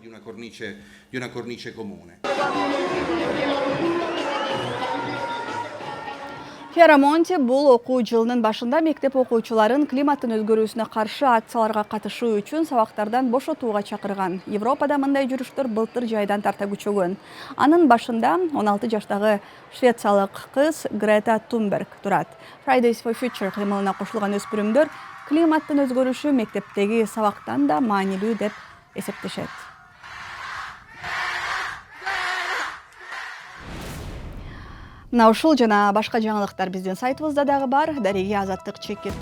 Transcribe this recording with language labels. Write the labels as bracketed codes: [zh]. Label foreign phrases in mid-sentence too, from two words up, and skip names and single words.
[ky] Фьярамонти бул окуу жылынын башында мектеп окуучуларын климаттын өзгөрүүсүнө каршы акцияларга катышуу үчүн сабактардан бошотууга чакырган. Европада мындай жүрүштөр былтыр жайдан тарта күчөгөн. Анын башында 16 жаштагы швециялык кыз Грета Тунберг турат. Fridays for Future кыймылына кошулган өспүрүмдөр климаттын өзгөрүшү мектептеги сабактан да маанилүү деп эсептешет. Мына ушул жана башка жаңылыктар биздин сайтыбызда дагы бар. Дареги Азаттык @org.